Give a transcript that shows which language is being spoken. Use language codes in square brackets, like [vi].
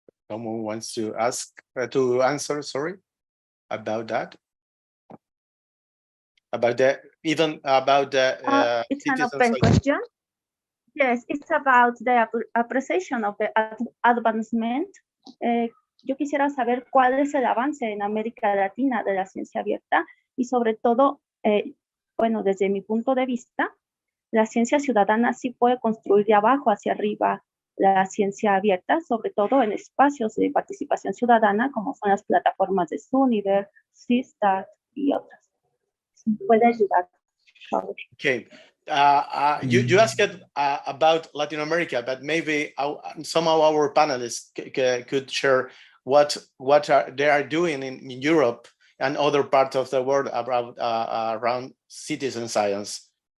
[en] Someone wants to answer, sorry, about that? About the, it's an open question. Yes, it's about the appreciation of the advancement. [es] Yo quisiera saber cuál es el avance en América Latina de la ciencia abierta y sobre todo, bueno, desde mi punto de vista, la ciencia ciudadana sí puede construir de abajo hacia arriba la ciencia abierta, sobre todo en espacios de participación ciudadana como son las plataformas de Suniver, CISAN y otras. Puede ayudar. [en] Okay. You asked about Latin America, but maybe somehow our panelists could share what they are doing in Europe and other parts of the world around citizen science.